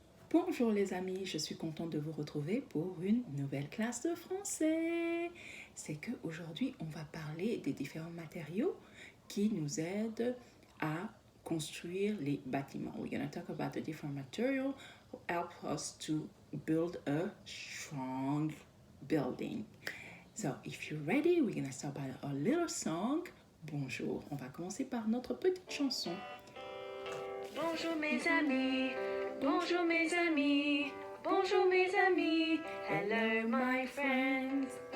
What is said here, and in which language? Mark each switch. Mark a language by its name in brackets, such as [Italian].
[French] Bonjour les amis, je suis contente de vous retrouver pour une nouvelle classe de français. C'est qu'aujourd'hui, on va parler des différents matériaux qui nous aident à construire les bâtiments. [English] We're going to talk about the different materials who help us to build a strong building. So, if you're ready, we're going to start by a little song. [French] Bonjour, on va commencer par notre petite chanson. Bonjour mes amis, bonjour mes amis, bonjour mes amis, [English] hello my friends.